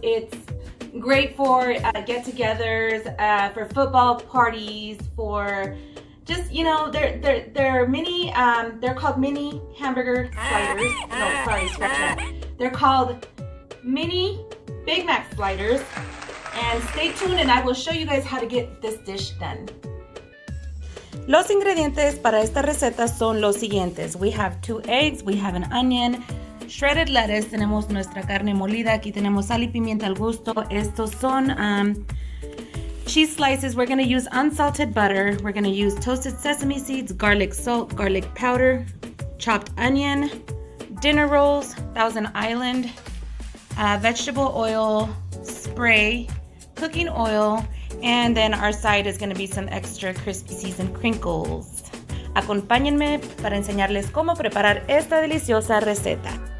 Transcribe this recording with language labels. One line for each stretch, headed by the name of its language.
English: It's great for get-togethers, for football parties, for just, you know, they're mini, they're called mini hamburger sliders. No, sorry, scratch that. They're called mini Big Mac sliders. And stay tuned and I will show you guys how to get this dish done.
Spanish: Los ingredientes para esta receta son los siguientes.
English: We have 2 eggs, we have an onion, shredded lettuce,
Spanish: tenemos nuestra carne molida, aquí tenemos sal y pimienta al gusto. Estos son
English: cheese slices. We're going to use unsalted butter. We're going to use toasted sesame seeds, garlic salt, garlic powder, chopped onion, dinner rolls, Thousand Island, vegetable oil, spray, cooking oil, and then our side is going to be some extra crispy seasoned crinkles.
Spanish: Acompáñenme para enseñarles cómo preparar esta deliciosa receta.